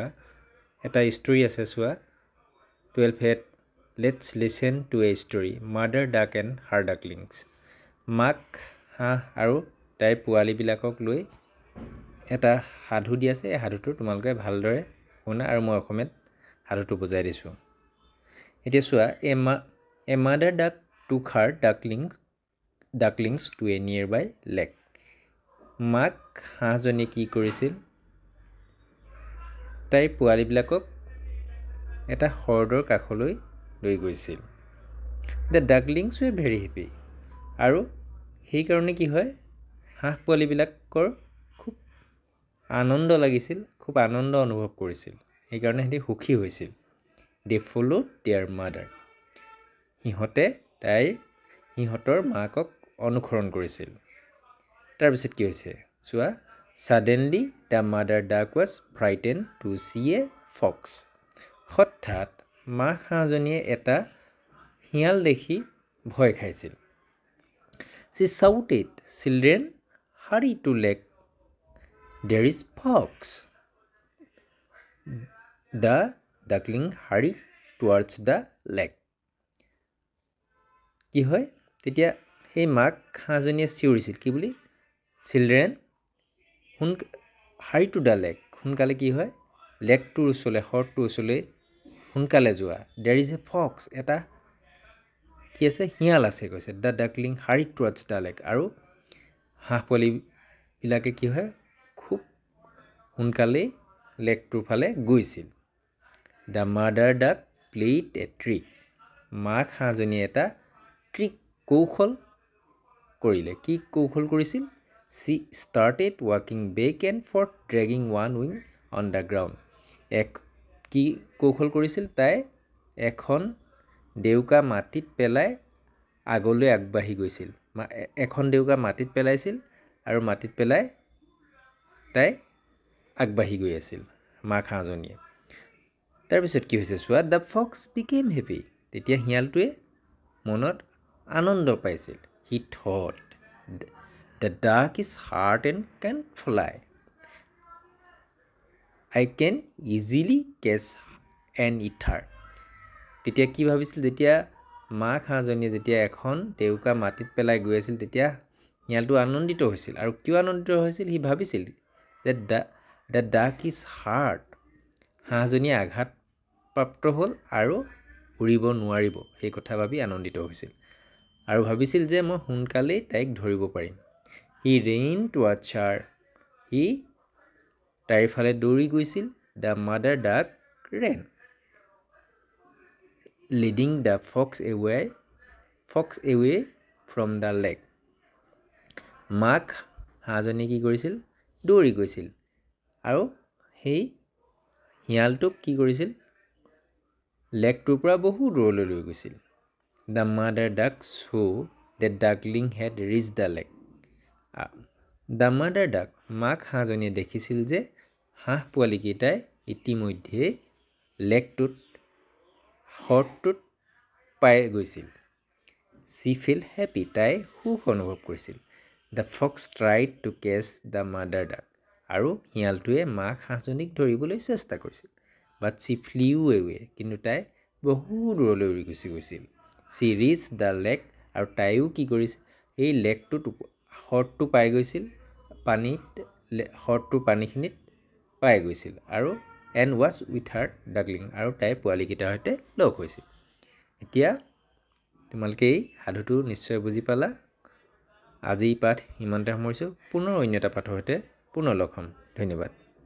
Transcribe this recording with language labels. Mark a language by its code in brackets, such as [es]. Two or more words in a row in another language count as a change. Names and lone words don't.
[as] এটা ষ্টৰী আছে চোৱা 12th [en] Let's listen to a story mother duck and her ducklings [as] মাক হাঁহ আৰু তাইৰ পোৱালিবিলাকক লৈ এটা সাধু দি আছে এই সাধুটো তোমালোকে ভালদৰে শুনা আৰু মই অসমীয়াত সাধুটো বুজাই দিছোঁ এতিয়া চোৱা [en] A mother duck took her ducklings to a nearby lake. [as] মাক হাঁহজনী কি কৰিছিল তাইৰ পোৱালিবিলাকক এটা হ্ৰদৰ কাষলৈ লৈ গৈছিল [en] The ducklings were very happy [as] আৰু সেইকাৰণে কি হয় হাঁহ পোৱালিবিলাকৰ খুব আনন্দ লাগিছিল খুব আনন্দ অনুভৱ কৰিছিল সেইকাৰণে সিহঁতে সুখী হৈছিল [en] They followed their mother [as] সিহঁতৰ মাকক অনুসৰণ কৰিছিল তাৰপিছত কি হৈছে চোৱা [en] suddenly the mother duck was frightened to see a fox [as] হঠাৎ মা হাঁহজনীয়ে এটা শিয়াল দেখি ভয় খাইছিল [en] She shouted children hurry to lake there is fox The duckling hurried towards the lake [as] কি হয় তেতিয়া সেই মাক হাঁহজনীয়ে চিঞৰিছিল কি বুলি [en] Children hurry to the lake [as] সোনকালে কি হয় লেকটোৰ ওচৰলৈ হ্ৰদটোৰ ওচৰলৈ সোনকালে যোৱা [en] there is a fox [as] এটা কি আছে শিয়াল আছে কৈছে [en] The duckling hurry towards the lake [as] আৰু হাঁহ পোৱালিবিলাকে কি হয় খুব সোনকালেই লেকটোৰ ফালে গৈছিল [en] The mother duck played a trick [as] মাক হাঁহজনীয়ে এটা কৌশল কৰিলে কি কৌশল কৰিছিল [en] She started walking back and forth dragging one wing on the ground [as] কি কৌশল কৰিছিল তাই এখন দেউকা মাটিত পেলাই আগলৈ আগবাঢ়ি গৈছিল এখন দেউকা মাটিত পেলাইছিল আৰু মাটিত পেলাই তাই আগবাঢ়ি গৈ আছিল মাক হাঁহজনীয়ে তাৰপিছত কি হৈছে চোৱা [en] The fox became happy [as] তেতিয়া শিয়ালটোৱে মনত আনন্দ পাইছিল [en] He thought the duck is hard and can fly I can easily catch and eat her [as] তেতিয়া কি ভাবিছিল যেতিয়া মাক হাঁহজনীয়ে যেতিয়া এখন দেউকা মাটিত পেলাই গৈ আছিল তেতিয়া শিয়ালটো আনন্দিত হৈছিল আৰু কিয় আনন্দিত হৈছিল সি ভাবিছিল যে [en] the duck is hard [as] হাঁহজনীয়ে আঘাতপ্ৰাপ্ত হ'ল আৰু উৰিব নোৱাৰিব সেই কথা ভাবি আনন্দিত হৈছিল আৰু ভাবিছিল যে মই সোনকালেই তাইক ধৰিব পাৰিম [en] He ran towards her [as] সি তাইৰ ফালে দৌৰি গৈছিল [en] The mother duck ran leading the fox away from the lake [as] মাক হাঁহজনী কি কৰিছিল দৌৰি গৈছিল আৰু সেই শিয়ালটোক কি কৰিছিল লেকটোৰ পৰা বহু দূৰলৈ লৈ গৈছিল [en] The mother duck saw the duckling had reached the lake. The mother duck [as] মাক হাঁহজনীয়ে দেখিছিল যে হাঁহ পোৱালিকেইটাই ইতিমধ্যে লেকটোত হ্ৰদটোত পাই গৈছিল [en] She felt happy [as] তাই সুখ অনুভৱ কৰিছিল [en] The fox tried to catch the mother duck [as] আৰু শিয়ালটোৱে মাক হাঁহজনীক ধৰিবলৈ চেষ্টা কৰিছিল [en] But she flew away [as] কিন্তু তাই বহু দূৰলৈ উৰি গুচি গৈছিল [en] She reached the lake [as] আৰু তাইও কি কৰিছিল এই লেকটোত হ্ৰদটো পাই গৈছিল হ্ৰদটোৰ পানীখিনিত পাই গৈছিল আৰু [en] and was with her duckling [as] আৰু তাইৰ পোৱালিকেইটাৰ সৈতে লগ হৈছিল এতিয়া তোমালোকে এই সাধুটো নিশ্চয় বুজি পালা আজি পাঠ ইমানতে সামৰিছোঁ পুনৰ অন্য এটা পাঠৰ সৈতে পুনৰ লগ হ'ম ধন্যবাদ